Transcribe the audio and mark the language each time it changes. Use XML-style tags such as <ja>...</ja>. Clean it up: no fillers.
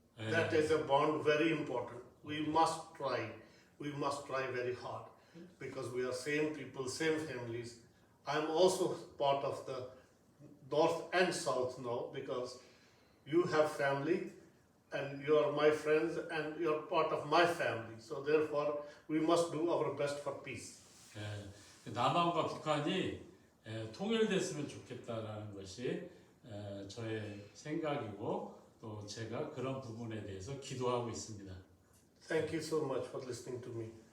<en>That is a bond very important. We must try very hard because we are same people, same families. I'm also part of the North and South now because you have family and you are my friends and you are part of my family. So therefore we must do our best for peace.</en> <ko>남한과 북한이 통일됐으면 좋겠다라는 것이 저의 생각이고 또 제가 그런 부분에 대해서 기도하고 있습니다.</ko> <en>Thank you so much for listening to me.</en>